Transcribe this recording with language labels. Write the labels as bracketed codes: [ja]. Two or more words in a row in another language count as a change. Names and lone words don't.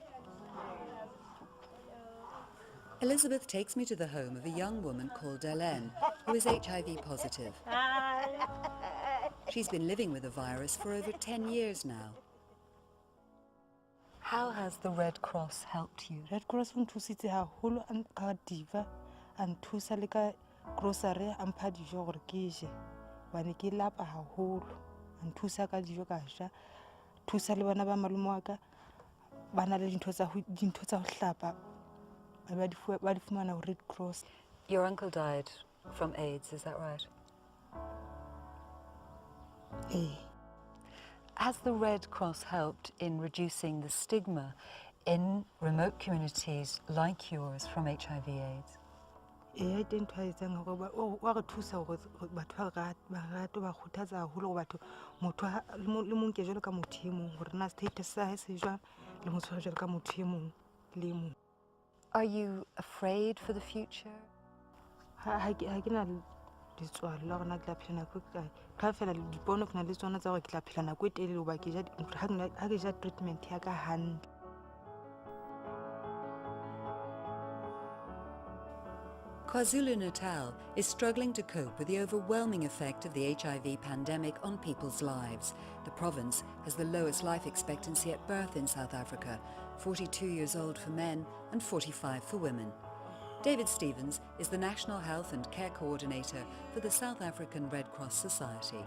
[en] Elizabeth takes me to the home of a young woman called Hélène, who is HIV positive. Hi. She's been living with the virus for over 10 years now. How has the Red Cross helped you? [st] Red Cross nthusitse haholo ka diva a nthusa le ka grocery a mpha dijo gore ke je bane ke lapa haholo a nthusa ka dijo ka ja thusa le bana ba malome wa ka bana le dintho tsa ho hlapa ba di fumana Red Cross. [en] Your uncle died from AIDS, is that right? Has the Red Cross helped in reducing the stigma in remote communities like yours from HIV/AIDS? [st] Ee, ke ntho a etsang hore wa re thusa hore batho ba rate ba kgothatsa haholo hore batho motho le mo nke jwalo ka motho e mong hore na status sa hae se jwang le mo tshware jwalo ka motho e mong le e mong. [en] Are you afraid for the future? [st] Ha ke na letswalo la hore na ke tla phela nako e kae. Ka fela dipono ke na le tsona tsa hore ke tla phela nako e telele hoba ha ke ja treatment ya ka hantle. [en] KwaZulu-Natal is struggling to cope with the overwhelming effect of the HIV pandemic on people's lives. The province has the lowest life expectancy at birth in South Africa, 42 years old for men and 45 for women. David Stevens is the National Health and Care Coordinator for the South African Red Cross Society.